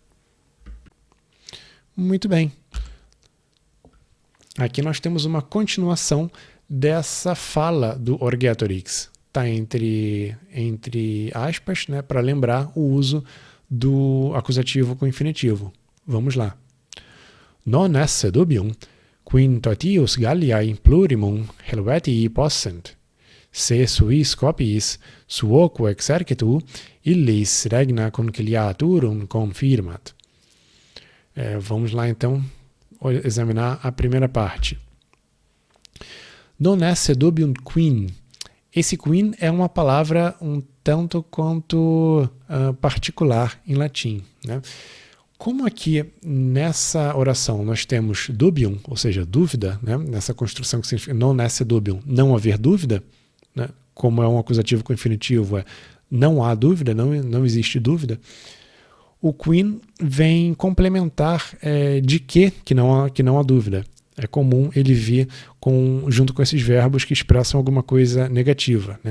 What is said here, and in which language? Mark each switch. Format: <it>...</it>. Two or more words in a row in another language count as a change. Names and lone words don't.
<pt>Muito bem. Aqui nós temos uma continuação dessa fala do Orgetorix. Está entre aspas, né, para lembrar o uso do acusativo com infinitivo. Vamos lá.</pt> <la>Non esse dubium, quintotius Galliae plurimum Helvetii possent, se suis copiis suoque exercitu, illis regna conciliaturum confirmat.</la> <pt>Vamos lá então examinar a primeira parte.</pt> <la>Non esse dubium quin.</la> <pt>Esse quin é uma palavra um tanto quanto particular em latim, né? Como aqui nessa oração nós temos dubium, ou seja, dúvida, né? Nessa construção que significa</pt> <la>non esse dubium,</la> <pt>não haver dúvida, né? Como é um acusativo com infinitivo, não há dúvida, não existe dúvida. O quin vem complementar de que não há dúvida. É comum ele vir junto com esses verbos que expressam alguma coisa negativa, né?</pt>